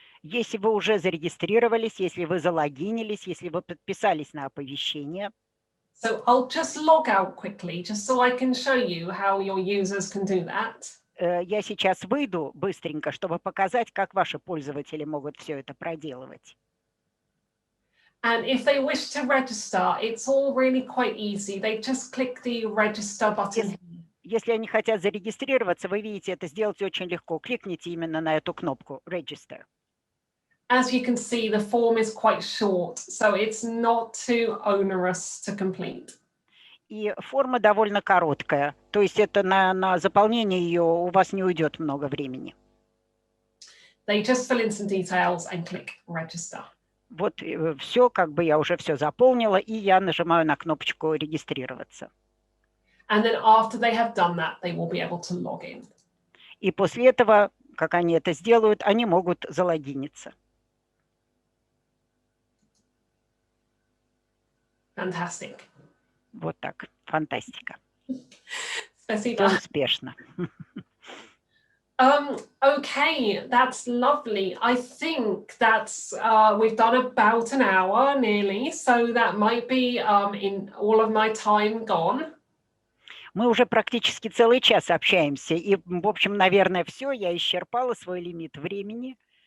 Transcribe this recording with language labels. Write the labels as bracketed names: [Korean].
[Russian] Если вы уже зарегистрировались, если вы залогинились, если вы подписались на оповещение. [English] So I'll just log out quickly, just so I can show you how your users can do that. [Russian] Я сейчас выйду быстренько, чтобы показать, как ваши пользователи могут все это проделывать. [English] And if they wish to register, it's all really quite easy. They just click the register button. [Russian] Если они хотят зарегистрироваться, вы видите, это сделать очень легко. Кликните именно на эту кнопку Register. [English] As you can see, the form is quite short, so it's not too onerous to complete. [Russian] И форма довольно короткая, то есть это на заполнение ее у вас не уйдет много времени. [English] They just fill in some details and click Register. [Russian] Вот все, как бы я уже все заполнила, и я нажимаю на кнопочку «Регистрироваться». [English] And then after they have done that, they will be able to log in. [Russian] И после этого, как они это сделают, они могут залогиниться. [English] Fantastic. [Russian] Вот так. Фантастика. Спасибо. Все успешно. [English] Okay, that's lovely. I think that's we've done about an hour nearly, so that might be in all of my time gone. [Russian] Мы уже практически целый час общаемся, и, в общем, наверное, все, я исчерпала свой лимит времени.